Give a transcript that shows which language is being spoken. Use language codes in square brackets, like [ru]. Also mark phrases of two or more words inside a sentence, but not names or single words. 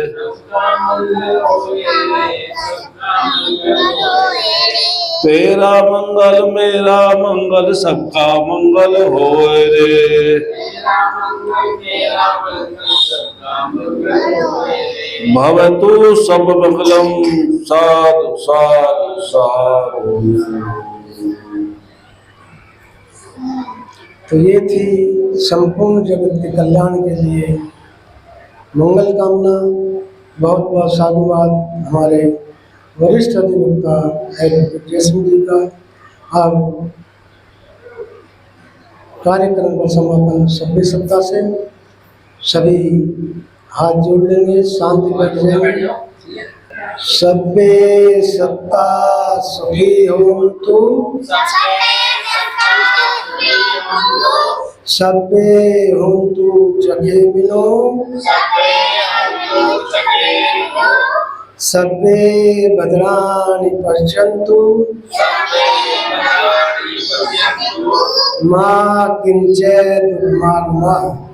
[hi] सबका मंगल होए रे। सबका मंगल होए रे। तेरा मंगल मेरा मंगल सबका मंगल होए रे। तेरा मंगल मेरा मंगल सबका मंगल होए रे। [sa] भवतु सब मंगलम साधु साधु साधु। [hi] तो ये थी संपूर्ण जगत के कल्याण के लिए मंगल कामना। बहुत बहुत साधुवाद हमारे वरिष्ठ अधिवक्ता एडवोकेट जयसिंह जी का। अब कार्यक्रम का समापन सभ्य सत्ता से। सभी हाथ जोड़ लेंगे, शांति बैठ जाएंगे। [sa] सभ्य सत्ता सुखी होन्तु, सभ्य होन्तु जगे मिलो, सभ्य भद्राणि पश्यन्तु, मा किंचित् दुर्मार्गः।